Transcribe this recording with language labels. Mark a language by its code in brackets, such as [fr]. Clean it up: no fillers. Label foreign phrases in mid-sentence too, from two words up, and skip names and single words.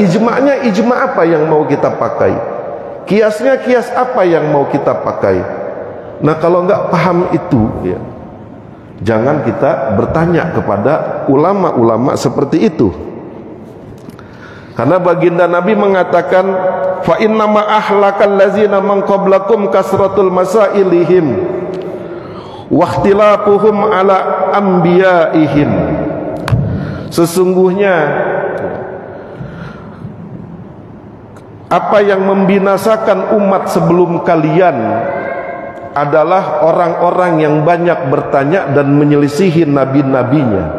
[id] Ijma'nya ijma apa yang mau kita pakai? Kiasnya kias apa yang mau kita pakai? Nah, kalau nggak paham itu ya, jangan kita bertanya kepada ulama-ulama seperti itu. Karena baginda Nabi mengatakan, [ar] فإنما أهلك الذين من قبلكم كثرة مسائلهم واختلافهم على أنبيائهم. [id] Sesungguhnya apa yang membinasakan umat sebelum kalian adalah orang-orang yang banyak bertanya dan menyelisihi nabi-nabinya.